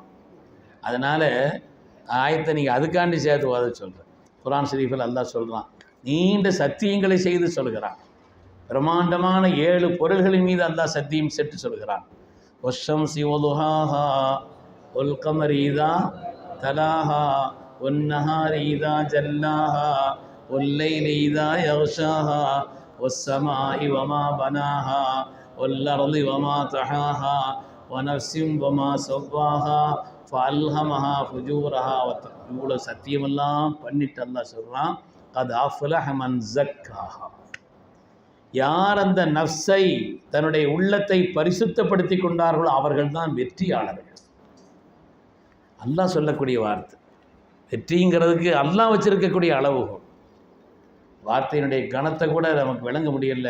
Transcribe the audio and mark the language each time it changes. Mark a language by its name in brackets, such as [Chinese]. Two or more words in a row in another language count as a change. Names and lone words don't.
[Tamil] அதனால் ஆயத்தை நீங்கள் அதுக்காண்டி சேர்த்து ஓத சொல்கிறேன். குர்ஆன் ஷரீஃபில் அல்லாஹ் சொல்கிறான், நீண்ட சத்தியங்களை செய்து சொல்கிறான். பிரம்மாண்டமான 7 பொருள்களின் மீது அல்லாஹ் சத்தியம் செட்டு சொல்கிறான். [Arabic] والشمس وضحاها والقمر إذا تلاها والنهار إذا جلاها والليل إذا يغشاها والسماء وما بناها والأرض وما طحاها ونفس وما سواها فألهمها فجورها [Tamil] இவ்வளோ சத்தியமெல்லாம் பண்ணிட்டு அல்லாஹ் சொல்கிறான் [Arabic] قد أفلح من زكاها. [Tamil] யார் அந்த நஃப்ஸை தன்னுடைய உள்ளத்தை பரிசுத்தப்படுத்தி கொண்டார்களோ அவர்கள் தான் வெற்றியாளர்கள். அல்லாஹ் சொல்லக்கூடிய வார்த்தை. வெற்றிங்கிறதுக்கு அல்லாஹ் வச்சிருக்கக்கூடிய அளவுகோல். வார்த்தையினுடைய கணத்தை கூட நமக்கு விளங்க முடியல.